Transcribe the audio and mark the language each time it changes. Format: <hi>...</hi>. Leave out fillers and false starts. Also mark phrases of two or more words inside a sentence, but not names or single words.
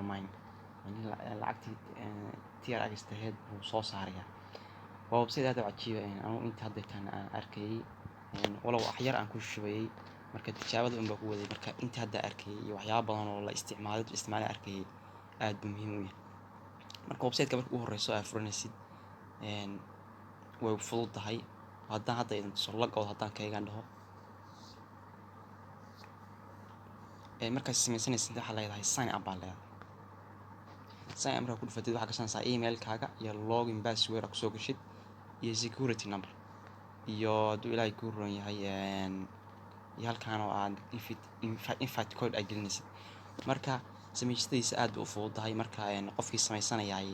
<so>Mining lacagtii TRX taheed buu soo saarayaa waa website aad u cajiib anigu intii hadda aan arkayay walow wax yar aan ku shubayay marka tijaabada un baa ku waday marka intii hadda arkayay iyo waxyaabo badan oo la isticmaalay arkayay aad buu muhiim u yahay marka website-ka marka ugu horeyso aad furanaysid way fududahay haddaan hadda idin tuso</so> <en>log out</en> <so>haddaan kaga dhaho markaad sameysanaysid waxaa leedahay</so> <en>sign up</en> <so>baa leedahay</so> <en>sign up</en> <so>markaa ku dhufatid waxaa gashanaysaa email-kaaga iyo</so> <en>login password</en> <so>aad kusoo gashid iyo</so> <en>security number</en> <so>iyo hadduu ilaahay kuu roon yahay iyo halkaan oo aad</so> <en>invite code</en> <so>aad gelinaysid marka samaystadiisa aad bay u fududahay marka qofkii samaysanayay</so>